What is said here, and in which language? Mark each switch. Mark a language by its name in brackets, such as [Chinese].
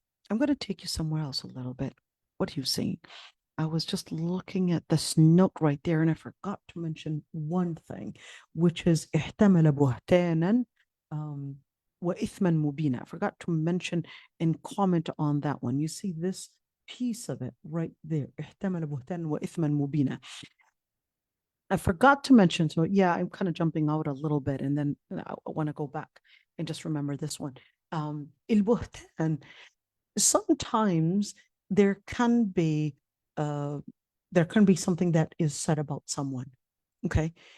[English] I'm going to take you somewhere else a little bit. What are you saying? I was just looking at this note right there, and I forgot to mention one thing, which is [Arabic] احتمل بهتانا وإثما مبينا. [English] I forgot to mention and comment on that one. You see this piece of it right there. [Arabic] احتمل بهتانا وإثما مبينا. [English] I forgot to mention, so yeah, I'm kind of jumping out a little bit, and then I want to go back and just remember this one. البهتان, sometimes there can be something that is said about someone, okay?